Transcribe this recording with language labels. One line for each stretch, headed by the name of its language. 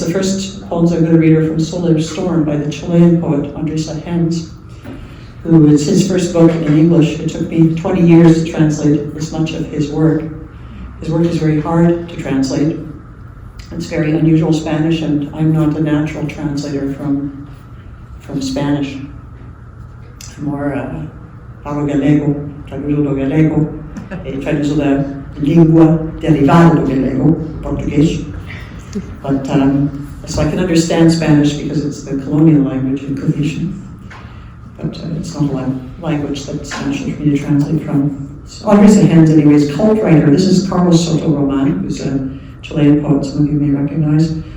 English: The first poems I'm going to read are from Solar Storm by the Chilean poet Andres Hens, who is his first book in English. It took me 20 years to translate this much of his work. His work is very hard to translate. It's very unusual Spanish, and I'm not a natural translator from Spanish. I'm more
Galician: falo gallego, traduzo do gallego, e traduzo da língua derivada do gallego, português.
English: But so I can understand Spanish because it's the colonial language in Galicia. But it's not a language that's natural for me to translate from. So Andres Hens, anyways, cult writer. This is Carlos Soto Roman, who's a Chilean poet some of you may recognize.